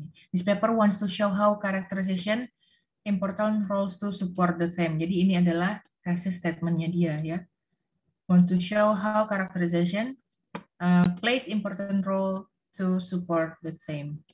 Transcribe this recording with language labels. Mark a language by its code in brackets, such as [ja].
[en] This paper wants to show how characterization important roles to support the theme. [id] Jadi ini adalah thesis statement-nya dia ya. [en] Want to show how characterization plays important role to support the theme.